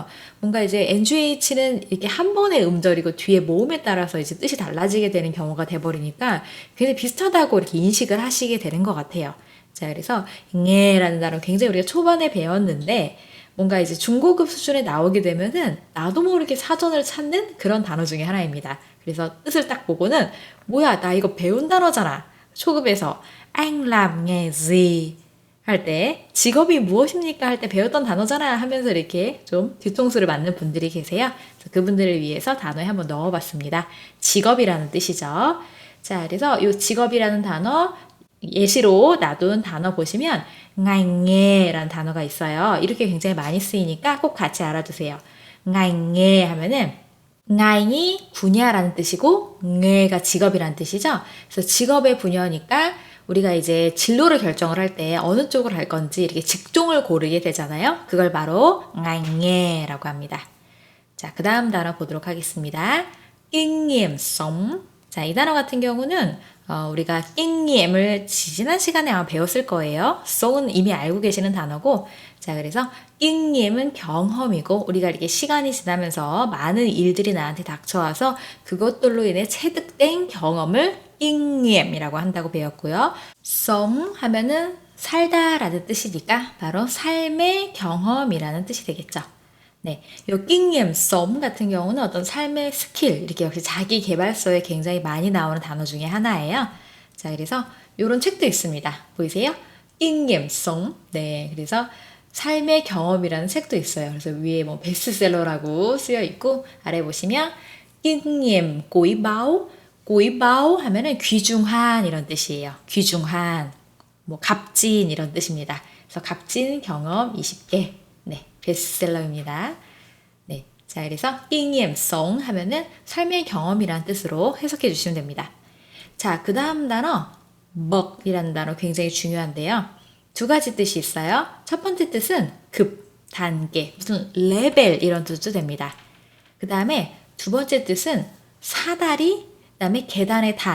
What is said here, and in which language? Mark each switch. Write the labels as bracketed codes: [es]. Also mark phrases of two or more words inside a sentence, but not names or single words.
[ko] 뭔가 이제 NGH는 이렇게 한 번의 음절이고 뒤에 모음에 따라서 이제 뜻이 달라지게 되는 경우가 돼버리니까 굉장히 비슷하다고 이렇게 인식을 하시게 되는 것 같아요. 자, 그래서 잉해라는 단어 굉장히 우리가 초반에 배웠는데 뭔가 이제 중고급 수준에 나오게 되면은 나도 모르게 사전을 찾는 그런 단어 중에 하나입니다. 그래서 뜻을 딱 보고는 뭐야, 나 이거 배운 단어잖아. 초급에서 [vi] anh làm nghề gì [ko] 할 때 직업이 무엇입니까 할 때 배웠던 단어잖아 하면서 이렇게 좀 뒤통수를 맞는 분들이 계세요. 그래서 그분들을 위해서 단어에 한번 넣어봤습니다. 직업이라는 뜻이죠. 자, 그래서 이 직업이라는 단어 예시로 놔둔 단어 보시면 [vi] ngành nghề [ko] 라는 단어가 있어요. 이렇게 굉장히 많이 쓰이니까 꼭 같이 알아두세요. [vi] ngành nghề [ko] 하면은 ngành 이 분야라는 뜻이고 nghề 가 직업이라는 뜻이죠. 그래서 직업의 분야니까 우리가 이제 진로를 결정을 할 때 어느 쪽을 할 건지 이렇게 직종을 고르게 되잖아요. 그걸 바로 [vi] ngành nghề [ko] 라고 합니다. 자, 그 다음 단어 보도록 하겠습니다. [vi] kinh nghiệm sống. [ko] 자, 이 단어 같은 경우는 우리가 [vi] kinh nghiệm [ko] 을 지난 시간에 아마 배웠을 거예요. sống 은 이미 알고 계시는 단어고 자, 그래서 [vi] kinh nghiệm [ko] 은 경험이고 우리가 이렇게 시간이 지나면서 많은 일들이 나한테 닥쳐와서 그것들로 인해 체득된 경험을 [vi] kinh nghiệm [ko] 이라고 한다고 배웠고요. sống 하면은 살다라는 뜻이니까 바로 삶의 경험이라는 뜻이 되겠죠. 네, 요 [vi] kinh nghiệm sống [ko] 같은 경우는 어떤 삶의 스킬, 이렇게 역시 자기 개발서에 굉장히 많이 나오는 단어 중에 하나예요. 자, 그래서 요런 책도 있습니다. 보이세요? [vi] kinh nghiệm sống. [ko] 네, 그래서 삶의 경험이라는 책도 있어요. 그래서 위에 뭐 베스트셀러라고 쓰여 있고 아래 보시면 [vi] kinh nghiệm quý báu, quý báu [ko] 하면은 귀중한 이런 뜻이에요. 귀중한, 뭐 값진 이런 뜻입니다. 그래서 값진 경험 20개. 네, 베스트셀러입니다. 네, 자, 그래서 [vi] kinh nghiệm sống [ko] 하면은 삶의 경험이란 뜻으로 해석해 주시면 됩니다. 자, 그 다음 단어 bậc이라는 단어 굉장히 중요한데요. 두 가지 뜻이 있어요. 첫 번째 뜻은 급, 단계, 무슨 레벨 이런 뜻도 됩니다. 그 다음에 두 번째 뜻은 사다리, 그 다음에 계단의 단.